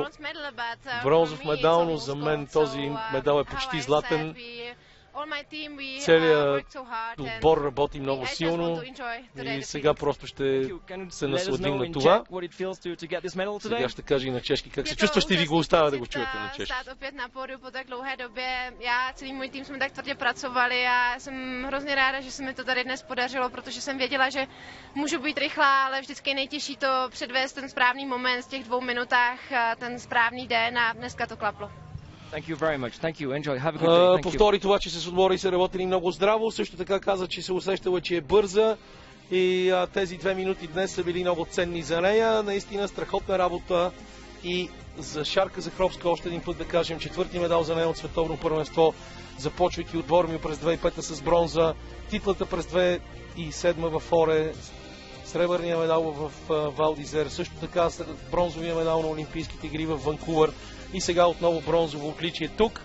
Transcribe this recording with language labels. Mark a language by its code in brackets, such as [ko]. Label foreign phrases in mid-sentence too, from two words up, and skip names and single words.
[bg] Бронзов медал, но за мен този медал е почти златен. Целият отбор работи много силно и сега просто ще се насладим на това. Сега ще кажа и на чешки как се чувстваш, ще ви го оставя да го чуете на чешки. [cs] Opět na pódiu po tak dlouhé době. Já celý můj tým jsme tak tvrdě pracovali a jsem hrozně ráda, že se mi to tady dnes podařilo, protože jsem věděla, že můžu být rychlá, ale vždycky nejtěžší to předvést ten správný moment v těch 2 minutách, ten správný den a dneska to klaplo. [bg] Повтори това, че с отбора и са работили много здраво. Също така каза, че се усещала, че е бърза и тези 2 минути днес са били много ценни за нея. Наистина страхотна работа и за Шарка Захаровска още един път да кажем, 4-ти медал за нея от световно първенство, започвайки от Вормио през 2005 с бронза, титлата през 2007 в Оре, сребърния медал в Вал д'Изер, също така бронзовия медал на Олимпийските игри в Ванкувър и сега отново бронзово отличие тук.